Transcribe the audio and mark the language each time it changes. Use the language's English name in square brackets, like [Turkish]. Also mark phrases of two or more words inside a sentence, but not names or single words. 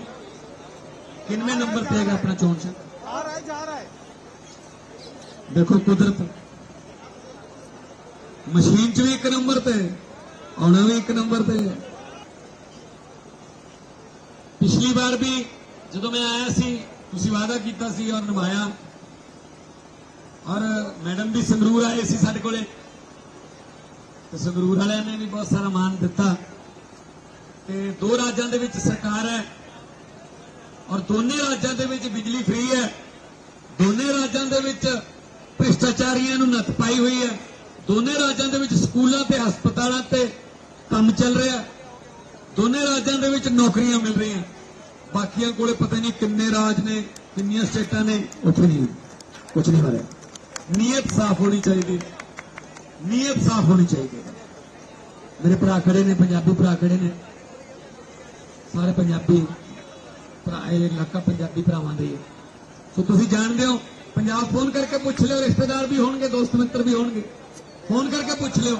[Punjabi] ਕਿੰਨੇ ਨੰਬਰ ਤੇ ਹੈਗਾ ਆਪਣਾ ਚੋਣ ਚ? ਜਾ ਰਹਾ ਹੈ। ਦੇਖੋ ਕੁਦਰਤ, ਮਸ਼ੀਨ ਚ ਵੀ 1 ਨੰਬਰ ਤੇ, ਆਉਣਾ ਵੀ 1 ਨੰਬਰ ਤੇ। ਪਿਛਲੀ ਵਾਰ ਵੀ ਜਦੋਂ ਮੈਂ ਆਇਆ ਸੀ ਤੁਸੀਂ वादा ਕੀਤਾ ਸੀ और ਨਿਭਾਇਆ, ਔਰ ਮੈਡਮ ਭੀ ਸੰਗਰੂਰ ਆਏ ਸੀ ਸਾਡੇ ਕੋਲੇ, ਤੇ ਸੰਗਰੂਰ ਵਾਲਿਆਂ ਨੇ ਵੀ ਬਹੁਤ ਸਾਰਾ ਮਾਨ ਦਿੱਤਾ। ਤੇ 2 ਰਾਜਾਂ ਦੇ ਵਿੱਚ ਸਰਕਾਰ ਹੈ, ਔਰ ਦੋਨੇ ਰਾਜਾਂ ਦੇ ਵਿੱਚ ਬਿਜਲੀ ਫ੍ਰੀ ਹੈ, ਦੋਨੇ ਰਾਜਾਂ ਦੇ ਵਿੱਚ ਭ੍ਰਿਸ਼ਟਾਚਾਰੀਆਂ ਨੂੰ ਨੱਥ ਪਾਈ ਹੋਈ ਹੈ, ਦੋਨੇ ਰਾਜਾਂ ਦੇ ਵਿੱਚ ਸਕੂਲਾਂ ਤੇ ਹਸਪਤਾਲਾਂ ਤੇ ਕੰਮ ਚੱਲ ਰਿਹਾ, ਦੋਨੇ ਰਾਜਾਂ ਦੇ ਵਿੱਚ ਨੌਕਰੀਆਂ ਮਿਲ ਰਹੀਆਂ। ਬਾਕੀਆਂ ਕੋਲੇ ਪਤਾ ਨਹੀਂ ਕਿੰਨੇ ਰਾਜ ਨੇ, ਕਿੰਨੀਆਂ ਸਟੇਟਾਂ ਨੇ, ਉੱਥੇ ਨਹੀਂ ਕੁਝ ਨਹੀਂ ਹੋ [Hindi] नीयत साफ होनी चाहिए, नीयत साफ होनी चाहिए। [Punjabi] ਮੇਰੇ ਭਰਾ ਖੜ੍ਹੇ ਨੇ, ਪੰਜਾਬੀ ਭਰਾ ਖੜ੍ਹੇ ਨੇ, ਸਾਰੇ ਪੰਜਾਬੀ ਭਰਾ, ਇਲਾਕਾ ਪੰਜਾਬੀ ਭਰਾਵਾਂ ਦੇ। ਤੋ ਤੁਸੀਂ ਜਾਣਦੇ ਹੋ, ਪੰਜਾਬ ਫ਼ੋਨ ਕਰਕੇ ਪੁੱਛ ਲਿਓ, ਰਿਸ਼ਤੇਦਾਰ ਭੀ ਹੋਣਗੇ, ਦੋਸਤ ਮਿੱਤਰ ਭੀ ਹੋਣਗੇ, ਫ਼ੋਨ ਕਰਕੇ ਪੁੱਛ ਲਿਓ।